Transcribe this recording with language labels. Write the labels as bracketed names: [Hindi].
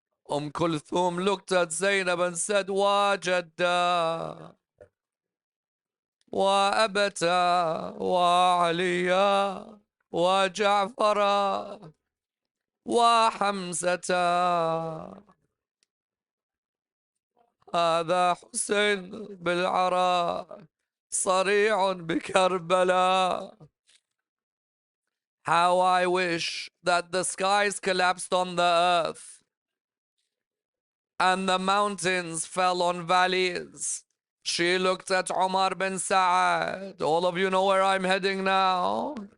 [English] Kulthum looked at Zainab and said, [Arabic] Wa Jadda, Wa Abata, Wa Aliya, Wa Ja'fara, Wa Hamzata. هذا حسين بالعراء صريع بكربلاء. [English] How I wish that the skies collapsed on the earth and the mountains fell on valleys. She looked at Umar bin Sa'ad. All of you know where I'm heading now.